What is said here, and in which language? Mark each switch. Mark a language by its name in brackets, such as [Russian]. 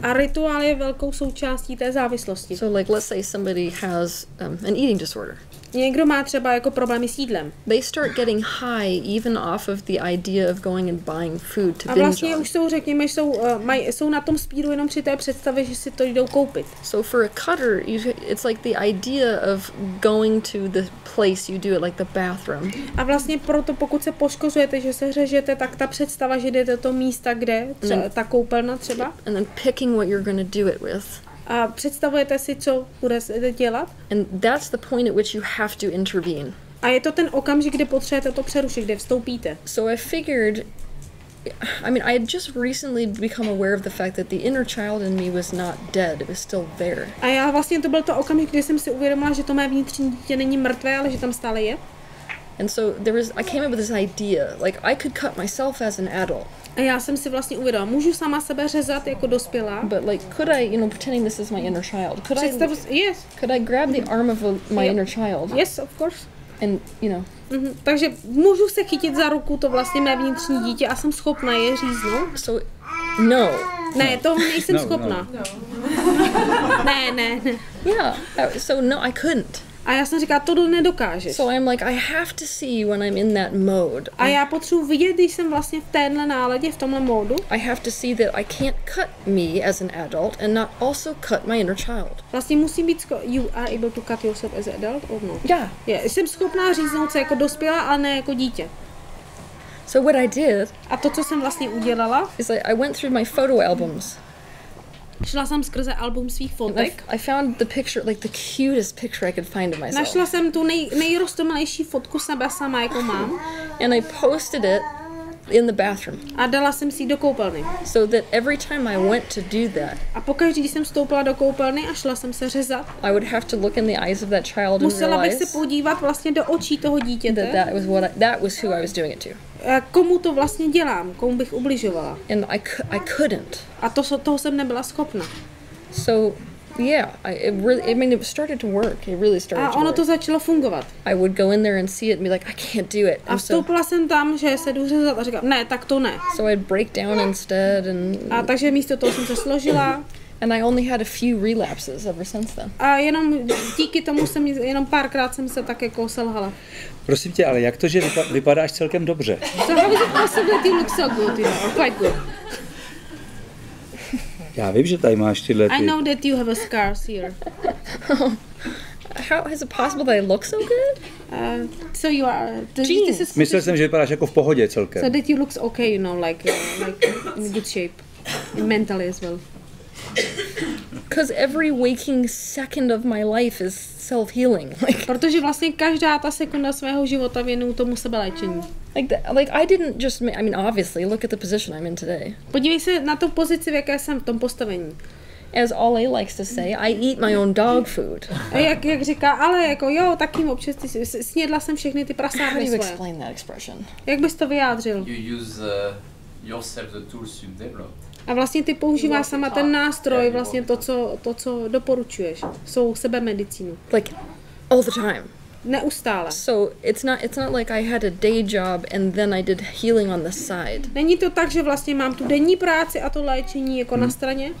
[Czech] A rituál je velkou součástí té závislosti. [English] So like let's say somebody has an eating disorder. [Czech] Někdo má třeba jako problémy s jídlem. [English] They start getting high even off of the idea of going and buying food to binge. [Czech] A vlastně už jsou, řekněme, jsou na tom spíru jenom při té představě, že si to jdou koupit. [English] So for a cutter, it's like the idea of going to the place you do it, like the bathroom. [Czech] A vlastně proto, pokud se poškozujete, že se řežete, tak ta představa, že jdete do toho místa, kde třeba ta koupelna třeba. [English] And then picking what you're going to do it with. [Czech] A představujete si, co budete dělat? [English] And that's the point at which you have to intervene. [Czech] A je to ten okamžik, kdy potřebujete to přerušit, kde vstoupíte. [English] So I figured, I had just recently become aware of the fact that the inner child in me was not dead, it was still there. [Czech] A já vlastně to byl to okamžik, kdy jsem si uvědomila, že to mé vnitřní dítě není mrtvé, ale že tam stále je. [English] And so I came up with this idea, like I could cut myself as an adult. [Czech] A já jsem si vlastně uvědomila, můžu sama sebe řezat jako dospělá. [English] But like, could I, pretending this is my inner child, yes. Could I grab the arm of my inner child? Yes, of course. And, [Czech] Takže můžu se chytit za ruku to vlastně mé vnitřní dítě a jsem schopna je říznout. [English] So, no. [Czech] Ne, toho nejsem schopna. No. Ne. [English] Yeah, so no, I couldn't. [Czech] A já jsem říkala, tohle nedokážeš. [English] So I'm like, I have to see when I'm in that mode. [Czech] A já potřebuji vidět, když jsem vlastně v téhle náladě, v tomhle módu. [English] I have to see that I can't cut me as an adult and not also cut my inner child. [Czech] Vlastně musím být [English] you are able to cut yourself as an adult or no? Yeah. [Czech] Jsem schopná říznout se jako dospělá, ale ne jako dítě. [English] So what I did, [Czech] a to, co jsem vlastně udělala, [English] is I went through my photo albums. [Czech] Šla jsem skrze album svých fotek. [English] I found the picture, like the cutest picture I could find of myself. [Czech] Našla jsem tu nejrostomilejší fotku sebe sama, jako mám. [English] And I posted it in the bathroom. [Czech] A dala jsem si ji do koupelny. [English] So that every time I went to do that, [Czech] a pokaždý, když jsem vstoupila do koupelny a šla jsem se řezat, [English] I would have to look in the eyes of that child and [Czech] musela bych [English] realize [Czech] se podívat vlastně do očí toho dítěte. [English] that was who I was doing it to. [Czech] Komu to vlastně dělám, komu bych ubližovala. [English] And I couldn't. [Czech] A toho jsem nebyla schopna. [English] So yeah, it started to work. It really started [Czech] a to ono [English] work. [Czech] to začalo fungovat. [English] I would go in there and see it and be like, I can't do it. [Czech] A vstoupila jsem tam, že se jdu řezat a říkám, ne, tak to ne. [English] So I'd break down instead [Czech] a takže místo toho jsem se složila. [English] And I only had a few relapses ever since then. [Czech] A jenom díky tomu jenom párkrát jsem se tak jako selhala. Prosím tě, ale jak to, že vypadáš celkem dobře? [English] So how is it possible that you look so good, or quite good? [Czech] Já vím, že tady máš tyhle ty... [English] I know that you have a scars here. How is it possible that I look so good? So you are... [Czech] Myslel jsem, že vypadáš jako v pohodě celkem. [English] So that you looks okay, you know, like in good shape. Mentally as well. Because every waking second of my life is self-healing. [Czech] Protože vlastně každá ta sekunda svého života věnuju tomu sebeléčení. [English] Like I didn't just, I mean, obviously, look at the position I'm in today. [Czech] Podívej se na tu pozici, v jaké jsem v tom postavení. [English] As Ollie likes to say, I eat my own dog food. [Czech] A jak říká, ale jako jo, taky občas snědla jsem všechny ty prasárny svoje. [English] How do you explain that expression? [Czech] Jak bys to vyjádřil? [English] You use yourself the tools you developed. [Czech] A vlastně ty používáš sama ten nástroj, vlastně to, co doporučuješ. Jsou sebemedicínu. [English] Like all the time. [Czech] Neustále. [English] So it's not like I had a day job and then I did healing on the side. [Czech] Není to tak, že vlastně mám tu denní práci a to léčení jako na straně.